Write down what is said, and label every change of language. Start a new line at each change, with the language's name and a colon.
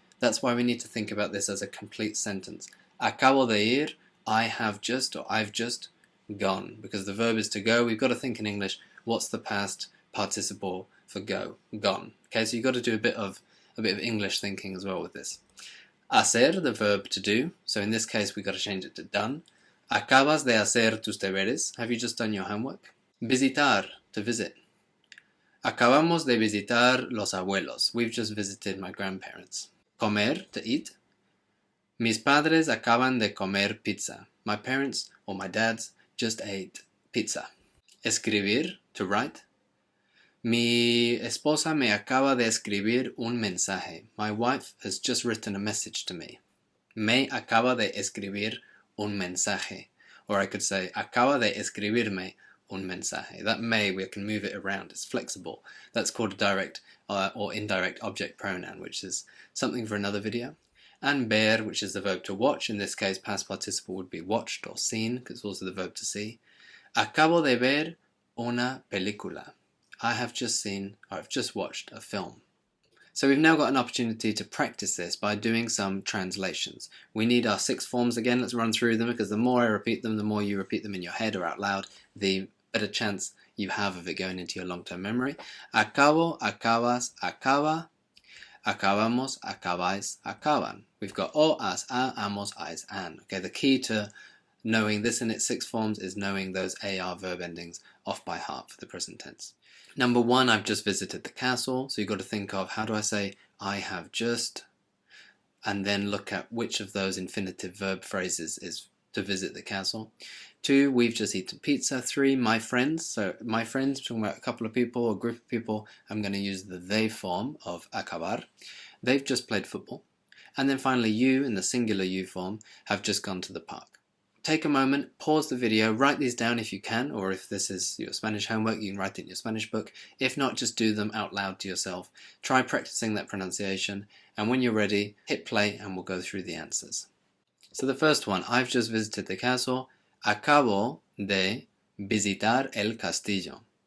English: That's why we need to think about this as a complete sentence.
Spanish: Acabo de ir,
English: I have just, or I've just gone. Because the verb is to go, we've got to think in English, what's the past participle for go? Gone. Okay, so you've got to do a bit of English thinking as well with this. Hacer, the verb to do. So in this case, we've got to change it to done.
Spanish: Acabas de hacer tus deberes.
English: Have you just done your homework? Visitar, to visit.
Spanish: Acabamos de visitar los abuelos.
English: We've just visited my grandparents. Comer, to eat.
Spanish: Mis padres acaban de comer pizza.
English: My parents, or my dads, just ate pizza. Escribir, to write.
Spanish: Mi esposa me acaba de escribir un mensaje.
English: My wife has just written a message to me.
Spanish: Me acaba de escribir un mensaje.
English: Or I could say,
Spanish: acaba de escribirme un mensaje.
English: That may, we can move it around. It's flexible. That's called a direct or indirect object pronoun, which is something for another video. And ver, which is the verb to watch. In this case, past participle would be watched or seen, because it's also the verb to see.
Spanish: Acabo de ver una película.
English: I have just seen, or I've just watched a film. So we've now got an opportunity to practice this by doing some translations. We need our 6 forms again. Let's run through them, because the more I repeat them, the more you repeat them in your head or out loud, the better chance you have of it going into your long-term memory.
Spanish: Acabo, acabas, acaba. Acabamos, acabáis, acaban.
English: We've got o, as, a, amos, ais, an. Okay, the key to knowing this in its 6 forms is knowing those AR verb endings off by heart for the present tense. Number 1, I've just visited the castle. So you've got to think of, how do I say I have just? And then look at which of those infinitive verb phrases is to visit the castle. 2, we've just eaten pizza. 3, my friends. So my friends, talking about a couple of people or a group of people, I'm going to use the they form of acabar. They've just played football. And then finally, you, in the singular you form, have just gone to the park. Take a moment, pause the video, write these down if you can, or if this is your Spanish homework, you can write it in your Spanish book. If not, just do them out loud to yourself. Try practicing that pronunciation, and when you're ready, hit play and we'll go through the answers. So the first one, I've just visited the castle.
Spanish: Acabo de visitar el castillo.